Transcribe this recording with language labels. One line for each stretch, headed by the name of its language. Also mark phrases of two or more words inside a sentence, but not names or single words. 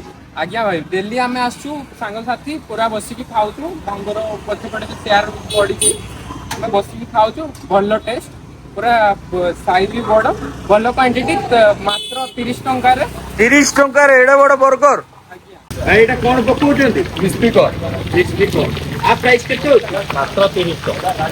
Odia: ଆଜ୍ଞା ଭାଇ ଡେଲି ଆମେ ଆସୁଛୁ ସାଙ୍ଗସାଥି ପୁରା ବସିକି ଖାଉଛୁ ତାଙ୍କର ପଛପଟେ ଚେୟାର ପଡିଛି ଆମେ ବସିକି ଖାଉଛୁ ଭଲ ଟେଷ୍ଟ ପୁରା ସାଇଜ ବି ବଡ ଭଲ କ୍ୱାଣ୍ଟିଟି ମାତ୍ର 30 ଟଙ୍କାରେ। 30 ଟଙ୍କାରେ ଏଡେ ବଡ ବର୍ଗର? ଭାଇ ଏଇଟା କଣ ପକଉଛନ୍ତି?
English: crispy corn crispy corn.
Odia: ଆ ପ୍ରାଇସ୍ କେତେ ଅଛି? ମାତ୍ର 30 ଟଙ୍କା